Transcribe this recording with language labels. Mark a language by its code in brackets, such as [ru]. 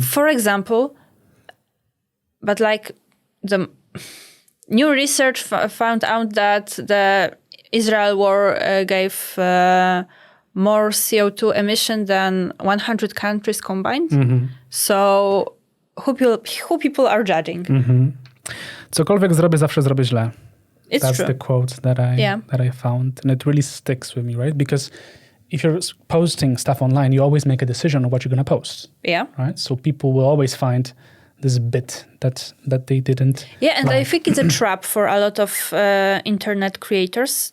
[en] For example, but like the new research found out that the Israel war gave more CO2 emission than 100 countries combined. So who people are judging? [pl] Cokolwiek zrobię, zawsze zrobię źle. [en] That's true. the quote that I found, and it really sticks with me, right? Because if you're posting stuff online, you always make a decision on what you're going to post. Yeah. Right. So people will always find this bit that they didn't. Yeah, and like. I think it's a trap for a lot of internet creators.